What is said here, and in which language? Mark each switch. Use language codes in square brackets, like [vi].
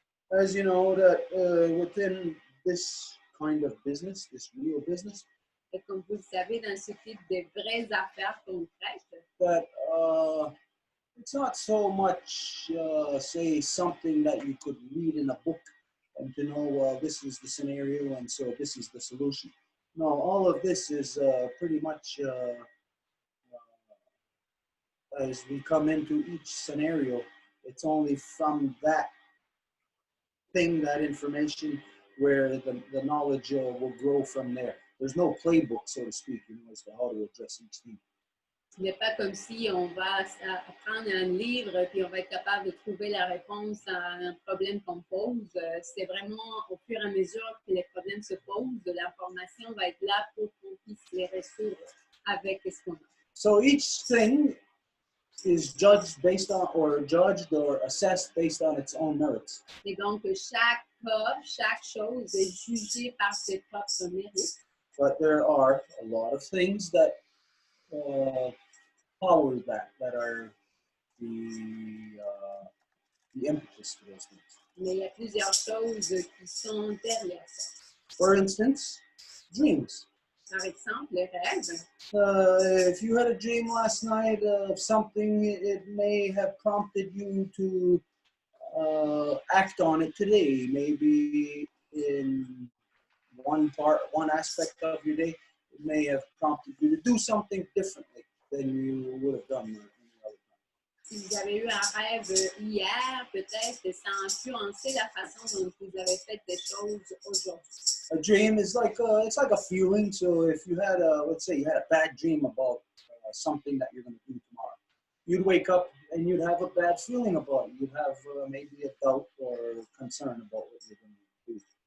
[en] As you know, that within this kind of business, this real business, [fr] Et comme vous le savez, dans ce type de vraies affaires concrètes, [en] that it's not so much, say, something that you could read in a book and to know, well, this is the scenario and so this is the solution. No, all of this is pretty much, as we come into each scenario, it's only from that thing, that information, where the knowledge will grow from there. There's no playbook, so to speak, you know, as to how to address each thing. [fr] ce n'est pas comme si on va apprendre un livre puis on va être capable de trouver la réponse à un problème qu'on pose. C'est vraiment au fur et à mesure que les problèmes se posent, l'information va être là pour qu'on puisse les résoudre avec ce qu'on a. [en] So each thing is judged or assessed based on its own merits. [fr] Et donc, chaque cas, chaque chose est jugée par ses propres mérites. [en] But there are a lot of things that power that are the impetus to those things. [fr] Mais il y a plusieurs choses qui sont derrière ça. [en] For instance, dreams. [fr] Par exemple, les rêves. [en] If you had a dream last night of something, it may have prompted you to act on it today. Maybe in one aspect of your day, it may have prompted you to do something differently than you would have done any other time. [fr] Si vous avez eu un rêve hier, peut-être ça a influencé la façon dont vous avez fait des choses aujourd'hui. [en] A dream is like it's like a feeling. So if you had let's say you had a bad dream about something that you're going to do tomorrow, you'd wake up and you'd have a bad feeling about it. You'd have maybe a doubt or concern about what you're going to do.